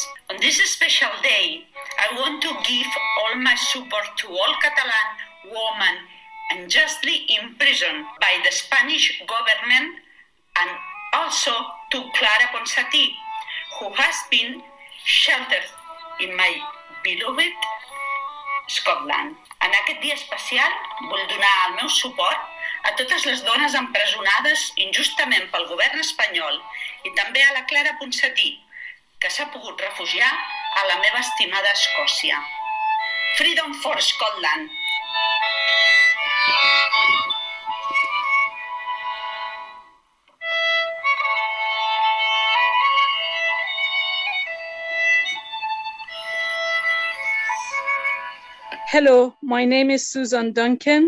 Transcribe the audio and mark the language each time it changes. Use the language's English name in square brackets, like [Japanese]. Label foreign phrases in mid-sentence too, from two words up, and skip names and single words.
[English] On this special day, I want to give all my support to all Catalan women unjustly imprisoned by the Spanish government, and also to Clara Ponsatí, who has been sheltered in my beloved Scotland. [Catalan] En aquest dia especial vull donar el meu suport a totes les dones empresonades injustament pel govern espanyol i també a la Clara Ponsatí, que s'ha pogut refugiar a la meva estimada Escòcia. [English] Freedom for Scotland! Hello, my name is Susan Duncan.